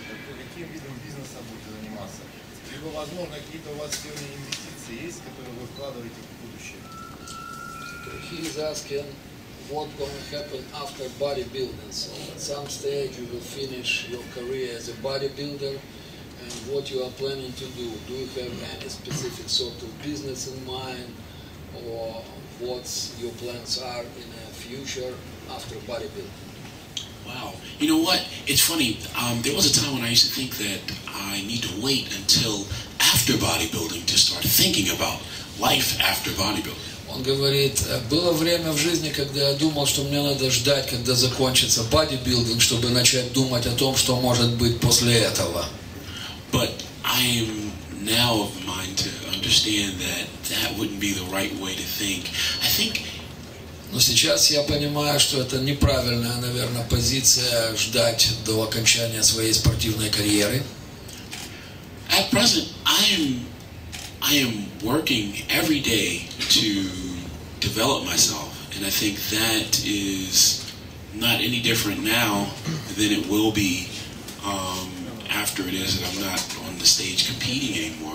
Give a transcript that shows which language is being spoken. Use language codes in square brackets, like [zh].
[ru] Каким видом бизнеса будете заниматься? Либо, возможно, какие-то у вас сегодня инвестиции есть, которые вы вкладываете в будущее? [en] He is asking what's going to happen after bodybuilding. So at some stage you will finish your career as a bodybuilder, and what you are planning to do. Do you have any specific sort of business in mind, or what your plans are in the future after bodybuilding? Wow. You know what? It's funny. There was a time when I used to think that I need to wait until after bodybuilding to start thinking about life after bodybuilding. [ru] Он говорит, было время в жизни, когда я думал, что мне надо ждать, когда закончится бодибилдинг, чтобы начать думать о том, что может быть после этого. [en] But I am now of mind to understand that that wouldn't be the right way to think. I think. [ru] Но сейчас я понимаю, что это неправильная, наверное, позиция ждать до окончания своей спортивной карьеры. [en] At present, I am working every day to develop myself, and I think that is not any different now than it will be after it is that I'm not on the stage competing anymore.